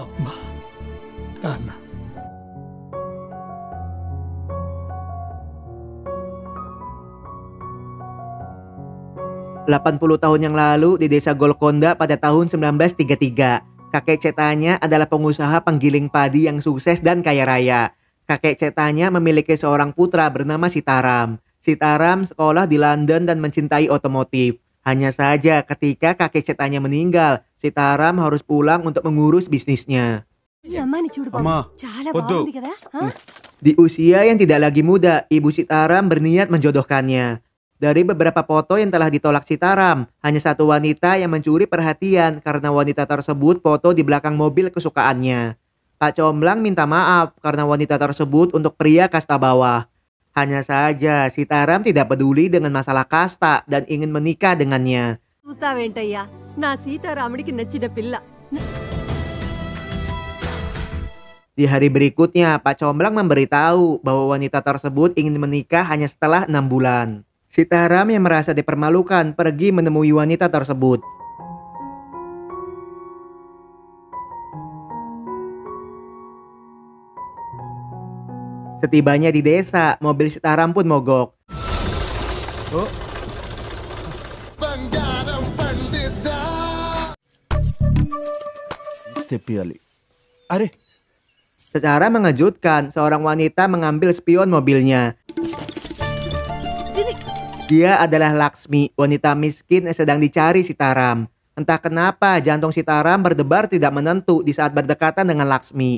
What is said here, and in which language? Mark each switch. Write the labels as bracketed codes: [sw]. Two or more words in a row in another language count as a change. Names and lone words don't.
[id] 80 tahun yang lalu di desa Golconda pada tahun 1933, kakek Cetanya adalah pengusaha penggiling padi yang sukses dan kaya raya. Kakek Cetanya memiliki seorang putra bernama Sitaram. Sitaram sekolah di London dan mencintai otomotif. Hanya saja ketika kakek Cetanya meninggal, Sitaram harus pulang untuk mengurus bisnisnya. [te] అమ్మాయిని చూడు బాబు. అమ్మా, చాలా వద్దు. బాగుంది కదా? ఆ? [id] Di usia yang tidak lagi muda, ibu Sitaram berniat menjodohkannya. Dari beberapa foto yang telah ditolak Sitaram, hanya satu wanita yang mencuri perhatian karena wanita tersebut foto di belakang mobil kesukaannya. Pak Comblang minta maaf karena wanita tersebut untuk pria kasta bawah. Hanya saja Sitaram tidak peduli dengan masalah kasta dan ingin menikah dengannya. [te] చూస్తావేంటయ్యా నా సీతారాముడికి నచ్చిన పిల్ల. [id] Di hari berikutnya, Pak Comblang memberitahu bahwa wanita tersebut ingin menikah hanya setelah 6 bulan. Sitaram yang merasa dipermalukan pergi menemui wanita tersebut. Setibanya di desa, mobil Sitaram pun mogok. [te] స్టెప్ ఇవ్వాలి. అరే [id] Secara mengejutkan, seorang wanita mengambil spion mobilnya. Dia adalah Laksmi, wanita miskin yang sedang dicari Sitaram. Entah kenapa jantung Sitaram berdebar tidak menentu di saat berdekatan dengan Laksmi.